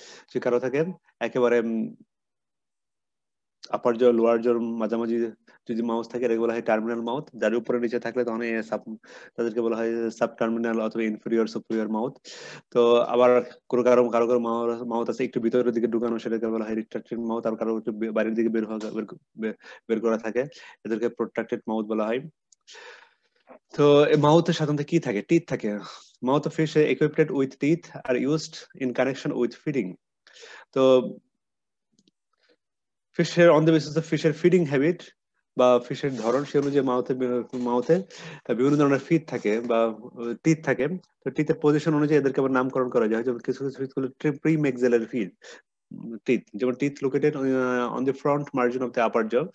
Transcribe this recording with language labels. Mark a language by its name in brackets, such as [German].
[Bangla] সে কারো থাকে একেবারে আপার জ লোয়ার জোর মাঝামাঝি যদি মাউথ থাকে এটাকে বলা হয় টার্মিনাল মাউথ, যার উপরে নিচে থাকলে তখন তাদেরকে বলা হয় সাব টার্মিনাল অথবা ইনফেরিয়র সুপিরিয়র মাউথ। তো আবার কারো কারো মাউথ আছে একটু ভিতরের দিকে ঢুকানো, সেটাকে বলা হয় রিট্রাক্টেড মাউথ। আর কারো একটু বাইরের দিকে বের করা থাকে, এদেরকে প্রোট্রাক্টেড মাউথ বলা হয়। তো মাউথে সাধারণত কি থাকে? টিথ থাকে। [English] Mouth of fish equipped with teeth are used in connection with feeding. [Bangla] তো ফিশের on the basis of ফিশের feeding habit বা ফিশের ধরন, সে অনুযায়ী মাউথে বিভিন্ন ধরনের ফিট থাকে বা টিথ থাকে। তো টিথের পজিশন অনুযায়ী এদেরকে আবার নামকরণ করা যায়। যেমন কিছু কিছু ফিশগুলো প্রি-ম্যাক্সিলারি ফিট টিথ, যেমন [English] Teeth located on the front margin of the upper jaw.